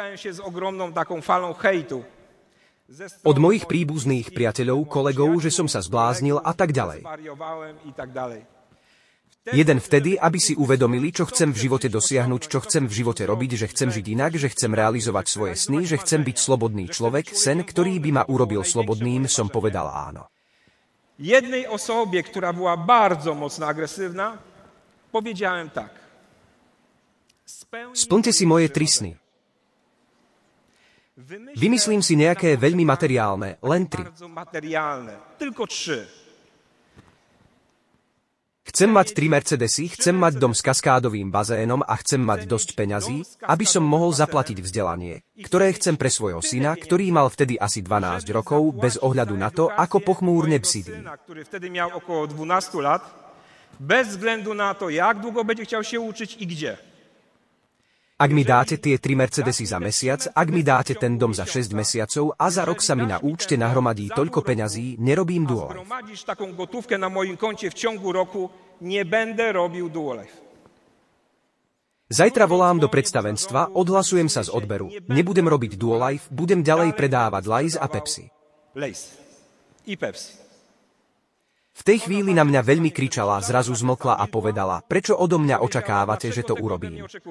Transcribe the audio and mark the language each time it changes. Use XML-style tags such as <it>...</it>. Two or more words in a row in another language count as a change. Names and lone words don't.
<sk>Od mojich príbuzných priateľov, kolegov, že som sa zbláznil a tak ďalej. Jeden vtedy, aby si uvedomili, čo chcem v živote dosiahnuť, čo chcem v živote robiť, že chcem žiť inak, že chcem realizovať svoje sny, že chcem byť slobodný človek, sen, ktorý by ma urobil slobodným, som povedal áno.</sk> <pl>Jednej osobie, która była bardzo mocno agresywna, powiedziałem tak.</pl> <sk>Splňte si moje 3 sny. Vymyslím si nejaké veľmi materiálne, len 3.</sk> <pl>Tylko 3.</pl> <sk>Chcem mať 3 Mercedesy, chcem mať dom s kaskádovým bazénom a chcem mať dosť peňazí, aby som mohol zaplatiť vzdelanie, ktoré chcem pre svojho syna, ktorý mal vtedy asi 12 rokov, bez ohľadu na to, ako pochmúrne psídí. Ktorý vtedy mal okolo</sk> <pl>12 lat, bez względu na to, jak długo będzie chciał się uczyć i gdzie.</pl> <sk>Ak mi dáte tie 3 Mercedesy za mesiac, ak mi dáte ten dom za 6 mesiacov a za rok sa mi na účte nahromadí toľko peňazí, nerobím Duolife.</sk> <pl>Zgromadzisz taką gotówkę na moim koncie w ciągu roku, nie będę robił Duolife.</pl> <sk>Zajtra volám do predstavenstva, odhlasujem sa z odberu. Nebudem robiť Duolife, budem ďalej predávať Lays a Pepsi.</sk> <pl>Lays i Pepsi.</pl> <sk>V tej chvíli na mňa veľmi kričala, zrazu zmlkla a povedala, prečo odo mňa očakávate, že to urobím.</sk>